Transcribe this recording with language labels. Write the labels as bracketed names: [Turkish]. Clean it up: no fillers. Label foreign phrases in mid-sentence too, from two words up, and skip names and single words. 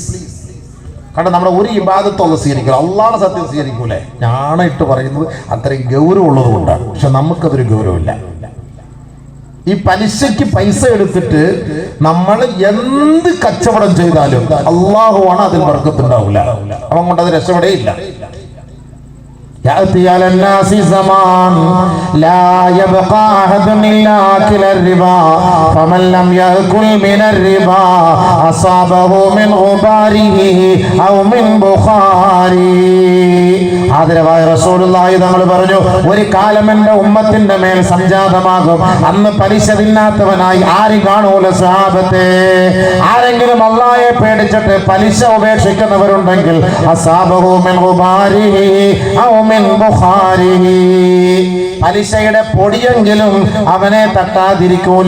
[Malayalam] കാരണം നമ്മുടെ ഒരു ഇബാദത്തുള്ള സ്വീകരിക്കില്ല, അള്ളാഹ് സത്യം സ്വീകരിക്കൂലേ? ഞാനായിട്ട് പറയുന്നത് അത്രയും ഗൗരവമുള്ളത് കൊണ്ടാണ്, പക്ഷെ നമുക്കതൊരു ഗൗരവമില്ല. ഈ പലിശയ്ക്ക് പൈസ എടുത്തിട്ട് നമ്മൾ എന്ത് കച്ചവടം ചെയ്താലും അള്ളാഹുവാണ് അതിൽ ബർക്കത്തുണ്ടാവില്ല, അവൻ കൊണ്ട് അത് രക്ഷപ്പെടേയില്ല. [Arabic] يأتي على الناس زمان لا يبقى أحد إلا أكل الربا فمن لم يأكل من الربا أصابه من غباره أو من بخاري. [Malayalam] ആദരവായ റസൂലുള്ളാഹി തങ്ങൾ പറഞ്ഞു, ഒരു കാലം എൻ്റെ ഉമ്മത്തിന്റെ മേൽ സംജാതമാകും, അന്ന് പലിശ തിന്നാത്തവനായി ആരും കാണൂല സഹാബത്തെ. ആരെങ്കിലും അല്ലാഹയെ പേടിച്ചിട്ട് പലിശ ഉപേക്ഷിക്കുന്നവരുണ്ടെങ്കിൽ [Arabic] أصابه من غباره أو من بخاره, [Malayalam] പലിശയുടെ പൊടിയെങ്കിലും അവനെ തട്ടാതിരിക്കൂല.